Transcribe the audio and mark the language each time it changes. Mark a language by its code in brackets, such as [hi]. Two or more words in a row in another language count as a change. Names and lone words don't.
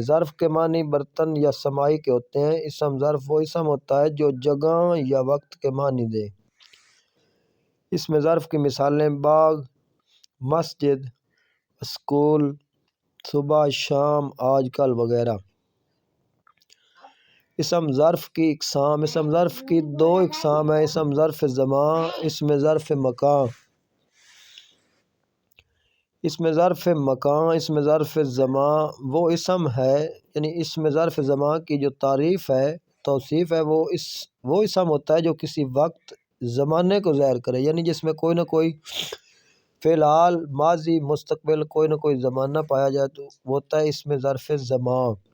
[ur] ظرف کے معنی برتن یا سمائی کے ہوتے ہیں۔ اسم ظرف وہ اسم ہوتا ہے جو جگہ یا وقت کے معنی دے۔ اس میں ظرف کی مثالیں باغ، مسجد، اسکول، صبح، شام، آج کل وغیرہ۔ اسم ظرف کی اقسام۔ اسم ظرف کی دو اقسام ہیں، اسم ظرف زمان، اسم ظرف مکان۔ اسم ظرف مکان، اسم ظرف زمان وہ اسم ہے، یعنی اسم ظرف زمان کی جو تعریف ہے، توصیف ہے، وہ اسم ہوتا ہے جو کسی وقت، زمانے کو ظاہر کرے، یعنی جس میں کوئی نہ کوئی فی الحال، ماضی، مستقبل، کوئی نہ کوئی زمانہ پایا جائے تو وہ ہوتا ہے اسم ظرف زمان۔